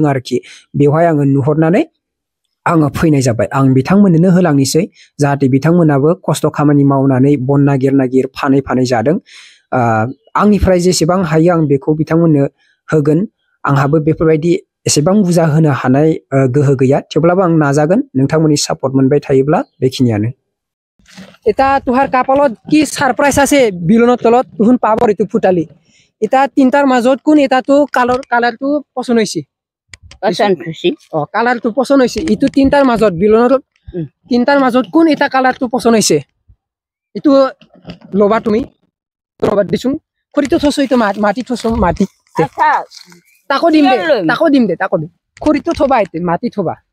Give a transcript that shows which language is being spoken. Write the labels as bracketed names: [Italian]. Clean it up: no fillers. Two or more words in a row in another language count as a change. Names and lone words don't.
[Bodo] आरोखि बेवहाय आङो नुहरनानै आङो फैनाय जाबाय आं बिथांमोननो होलांनोसै जाहाथे बिथांमोनाबो खस्थ' खामानि मावनानै बन नागिर नागिर फानै फानै जादों आंनिफ्राय जेसेबां हायो आं बेखौ बिथांमोननो होगोन आंहाबो बेफोरबायदि एसेबां बुरजा होनो हानाय गोहो गैया थेवब्लाबो आं नाजागोन नोंथांमोननि सापर्ट मोनबाय थायोब्ला बेखिनियानो [Assamese] এটা তোহার কাপালত কি সারপ্রাইজ আছে বিলনৰ তলত তুহুন পাব ৰিতু ফুটালি এটা তিনটাৰ মাজত কোন এটাটো কালাৰটো পছন্দ হৈছে কালাৰটো পছন্দ হৈছে ইটো তিনটাৰ মাজত বিলনৰ তিনটাৰ মাজত কোন এটা কালাৰটো পছন্দ হৈছে ইটো লবা তুমি লবা দিছো খৰিটো থছো ইটো মাটি থছো মাটি তাকো দিম দে তাকো দিম খৰিটো থবা ইতে মাটি থবা